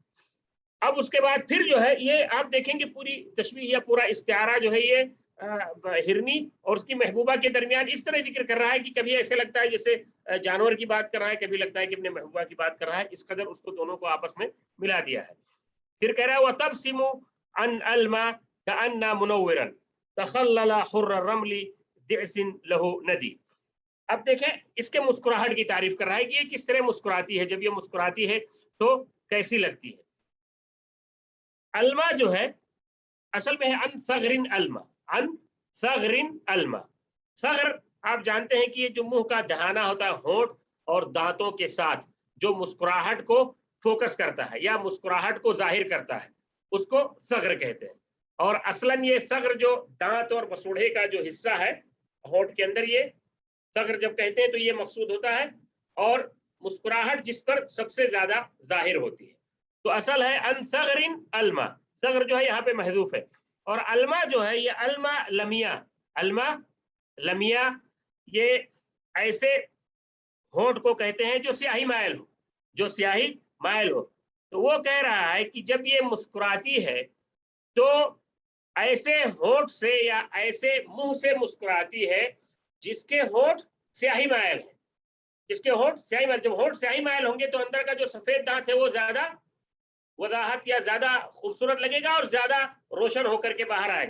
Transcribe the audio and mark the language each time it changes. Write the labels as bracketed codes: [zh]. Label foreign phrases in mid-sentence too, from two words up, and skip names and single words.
[ur] اب اس کے بعد پھر جو ہے یہ آپ دیکھیں گے پوری تشبیہ یا پورا استعارہ جو ہے یہ ہرنی اور اس کی محبوبہ کے درمیان اس طرح ذکر کر رہا ہے کہ کبھی ایسے لگتا ہے جیسے جانور کی بات کر رہا ہے، کبھی لگتا ہے کہ اپنے محبوبہ کی بات کر رہا ہے. اس قدر اس کو دونوں کو آپس میں ملا دیا ہے. پھر کہہ رہا ہے [ar] وتبسم عن ألمى كأن منورا تخلل حر الرمل دعص له ندي. [ur] اب دیکھیں اس کے مسکراہٹ کی تعریف کر رہا ہے کہ یہ کس طرح مسکراتی ہے، جب یہ مسکراتی ہے تو کیسی لگتی ہے. الما جو ہے اصل میں ہے [ar] عن ثغر ألمى، عن ثغر ألمى. [ur] ثغر آپ جانتے ہیں کہ یہ جو منہ کا دہانہ ہوتا ہے، ہونٹ اور دانتوں کے ساتھ جو مسکراہٹ کو فوکس کرتا ہے یا مسکراہٹ کو ظاہر کرتا ہے، اس کو ثغر کہتے ہیں. اور اصلاً یہ ثغر جو دانت اور مسوڑے کا جو حصہ ہے ہونٹ کے اندر، یہ ثغر جب کہتے ہیں تو یہ مقصود ہوتا ہے، اور مسکراہٹ جس پر سب سے زیادہ ظاہر ہوتی ہے. تو اصل ہے [ar] ان ثغر الما، [ur] ثغر جو ہے یہاں پہ محذوف ہے، اور الما جو ہے یہ الما لمیہ، الما لمیہ یہ ایسے ہونٹ کو کہتے ہیں جو سیاہی مائل ہو، جو سیاہی مائل ہو۔ تو وہ کہہ رہا ہے کہ جب یہ مسکراتی ہے تو ایسے ہونٹ سے یا ایسے منہ سے مسکراتی ہے جس کے ہونٹ سیاہی مائل ہے، جس کے ہونٹ سیاہی مائل، جب ہونٹ سیاہی مائل ہوں گے تو اندر کا جو سفید دانت ہے وہ زیادہ وضاحت یا زیادہ خوبصورت لگے گا اور زیادہ روشن ہو کر کے باہر آئے گا۔